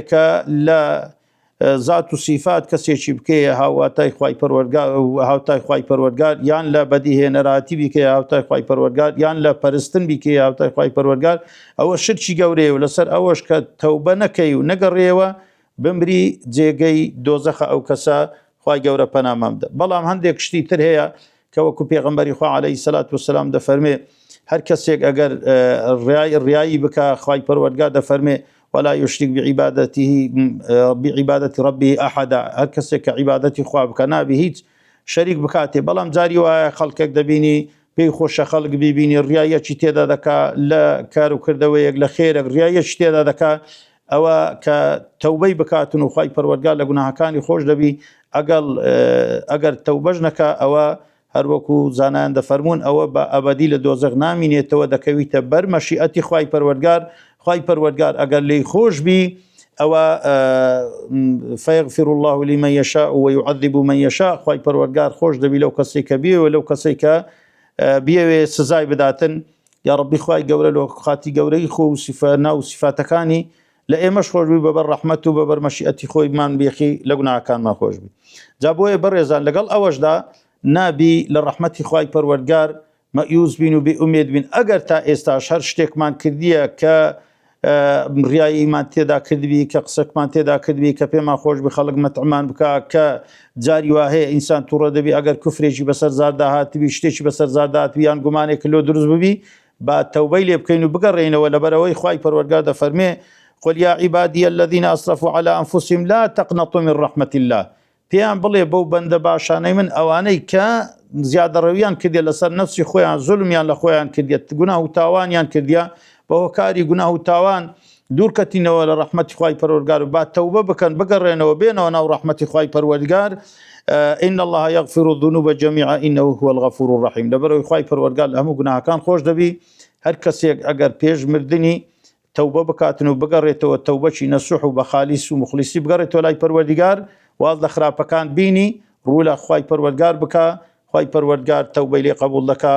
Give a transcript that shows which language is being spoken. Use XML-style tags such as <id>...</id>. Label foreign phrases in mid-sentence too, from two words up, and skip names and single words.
<ckb>کە لە ذات و صفات کەسێکی بکەیە هاواتای خوای پەروەردگار و هاوتای خوای پەروەردگار یان لە بەدیهێنەراتی بیکەیە هاوتای خوای پەروەردگار یان لە پەرستن بیکەیە هاوتای خوای پەروەردگار ئەوە شرکی گەورەیە و لەسەر ئەوەش کە تەوبە نەکەی و نەگەڕێەوە بمری جێگەی دۆزەخە ئەو کەسە خوای گەورە پەنامان بدە بەڵام هەندێک شتی تر هەیە کە وەکو پێغەمبەری خوا</ckb> <ar>عەلەیهی سەلات وەسەلام</ar> <ckb>دەفەرمێ هەر کەسێک ئەگەر ڕیایی بکە خوای پەروەردگار دەفەرمێ</ckb> <ar>ولا يشرك بعبادة ربه أحدا</ar> <ckb>هر کەسێک کە عیبادەتی خوا بکە نابی هیچ شەریک بکاتێ بەڵام جاری وایە خەڵکێک دەبینی پێی خۆشە خەڵک بیبینی ڕیایەکی تێدا دەکا لە کار و کردەوەیەک لە خێرێک ڕیایەکی تێدا دەکا ئەوە کە تەوبەی بکاتن و خوای پەروەردگار لە گوناهەکانی خۆش دەبی ئەگەر تەوبەش نەکا ئەوە هەروەکو زانایان دەفەرمون ئەوە بە ئەبەدی لە دۆزەخ نامینێتەوە دەکەویتە بەر مەشیئەتی خوای پەروەردگار خوای پەروەردگار ئەگەر لێی خۆش بی ئەوە</ckb> <ar>فیغفر الله لمن یشاء ويعذب من یشاء</ar> <ckb>خوای پەروەردگار خۆش دەبی لەو کەسێک کە بیەوە لەو کەسێک کە بیەوێ سزای بداتن یا ڕەبی خوای گەورە لە خاتی گەورەی خۆ و ناو سیفاتەکانی لە ئێمەش خۆش بی بەبەر ڕەحمەت و بەبەر مەشیئەتی خۆی مان بێخی لە گوناهەکانمان خۆش بی جا بۆیە بەڕێزان لەگەڵ ئەوەشدا نابی لە ڕەحمەتی خوای پەروەردگار مەیوس بین و بێئومێد بین ئەگەر تا ئێستاش هەر شتێکمان کردیە کە ڕیاییمان تێدا کردبی کە قسەکمان تێدا کردبی کە پێمان خۆش بی خەڵک مەتعمان بکە کە جاری وا هەیە ئینسان تووڕە دەبی ئەگەر کوفرێکی بەسەر زاردا هاتبی شتێکی بەسەر زاردا هاتبی یان گومانێک لۆ دروست ببی با تەوبەی لێ بکەین و بگەڕێنەوە لەبەرەوەی خوای پەروەردگار دەفەرمێ</ckb> <ar>قل يا عبادي الذين أسرفوا على أنفسهم لا تقنطوا من رحمة الله</ar> <ckb>پێیان بڵێ بەو بەندە باشانەی من ئەوانەی کە زیادە ڕەویان کردێ لەسەر نەفسی خۆیان زولمیان لە خۆیان کردێت گوناه و تاوانیان کردیا بە هۆکاری گوناه و تاوان دوورکەتینەوە لە ڕەحمەتی خوای پەروەردگار و با تەوبە بکەن بگەڕێنەوە بێنەوە ناو ڕەحمەتی خوای پەروەردگار.</ckb> <ar>إن الله يغفر الذنوب جميعا إنه هو الغفور الرحيم.</ar> <ckb>لەبەرەوەی خوای پەروەردگار لە هەموو گوناهەکان خۆش دەبی. هەر کەسێک ئەگەر پێش مردنی تەوبە بکاتن و بگەڕێتەوە تەوبەکی نەسوح و بە خالیس و مخلیسی بگەڕێتەوە لای پەروەردگار، واز لە خراپەکان بینی ڕوو لە خوای پەروەردگار بکە، خوای پەروەردگار تەوبەی لێ قبول دەکا.</ckb>